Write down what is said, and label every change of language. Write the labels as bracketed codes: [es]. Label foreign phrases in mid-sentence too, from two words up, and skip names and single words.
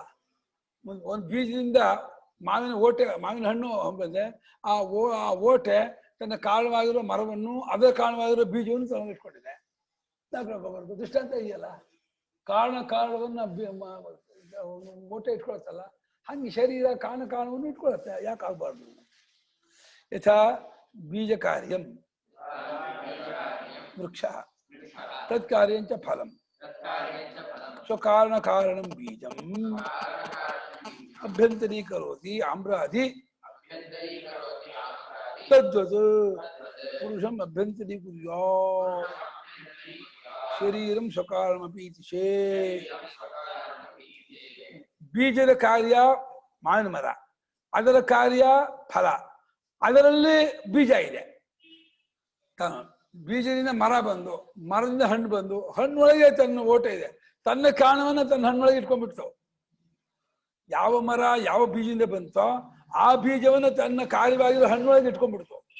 [kn] ಒಂದು ಬೀಜದಿಂದ ಮಾವಿನ ಹಣ್ಣು ಬಂದೆ, ಆ ಓಟೆ ತನ್ನ ಕಾರಣವಾಗಿರೋ ಮರವನ್ನು, ಅದರ ಕಾರಣವಾಗಿರೋ ಬೀಜವನ್ನು ತಗೊಂಡು ಇಟ್ಕೊಂಡಿದೆ. ದೃಷ್ಟಾಂತ ಇದೆಯಲ್ಲ, ಕಾರಣವನ್ನು ಓಟೆ ಇಟ್ಕೊಳ್ತಲ್ಲ, ಹಂಗೆ ಶರೀರ ಕಾರಣವನ್ನು ಇಟ್ಕೊಳತ್ತೆ. ಯಾಕೆ ಆಗ್ಬಾರ್ದು? [sa] ಯಥಾ ಬೀಜ ಕಾರ್ಯಂ ವೃಕ್ಷ ತತ್ಕಾರ್ಯಂಚ ಫಲಂ ಸ್ವಕಾರಣಂ ಬೀಜಂ ಅಭ್ಯಂತರೀಕರೋತಿ ಆಮ್ರಾಧಿ ತದ್ವತ್ ಪುರುಷಂ ಅಭ್ಯಂತರೀಕುರ್ಯಾತ್ ಶರೀರಂ ಸ್ವಕಾರಣಮಪಿ ಇತಿ ಚೇತ್. [kn] ಬೀಜದ ಕಾರ್ಯ ಮಾವಿನ ಮರ, ಅದರ ಕಾರ್ಯ ಫಲ, ಅದರಲ್ಲಿ ಬೀಜ ಇದೆ. ಬೀಜದಿಂದ ಮರ ಬಂದು, ಮರದಿಂದ ಹಣ್ಣು ಬಂದು, ಹಣ್ಣೊಳಗೆ ತನ್ನ ಓಟೆ ಇದೆ. ತನ್ನ ಕಾರಣವನ್ನ ತನ್ನ ಹಣ್ಣೊಳಗೆ ಇಟ್ಕೊಂಡ್ಬಿಡ್ತು. ಯಾವ ಮರ ಯಾವ ಬೀಜದಿಂದ ಬಂತೋ ಆ ಬೀಜವನ್ನು ತನ್ನ ಕಾರ್ಯವಾಗಿರೋ ಹಣ್ಣೊಳಗೆ ಇಟ್ಕೊಂಡ್ಬಿಡ್ತು.